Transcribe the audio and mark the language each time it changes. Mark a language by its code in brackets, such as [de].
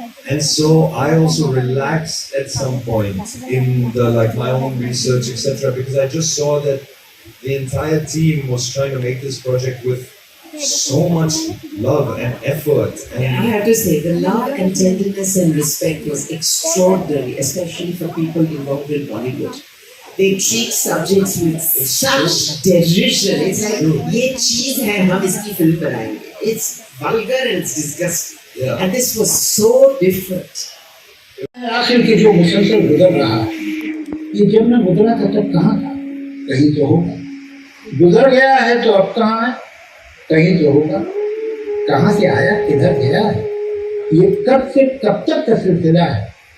[en] And so I also relaxed at some point in my own research, etc., because I just saw that the entire team was trying to make this project with so much love and effort. I have to say, the love and tenderness and respect was extraordinary, especially for people involved in Bollywood. They treat subjects with such derision. It's like, [hi] ये चीज़ है, हम इसकी film बनाएंगे. [en] It's vulgar and it's disgusting. Yeah. And this was so different. [hi] आखिर के जो मुसलसल गुजर रहा है, ये जब मैं गुजरा था तब कहाँ था? कहीं तो होगा. गुजर गया है तो अब कहाँ है? कहीं तो होगा. कहाँ से आया, किधर गया है? ये कब से कब तक का सिलसिला है?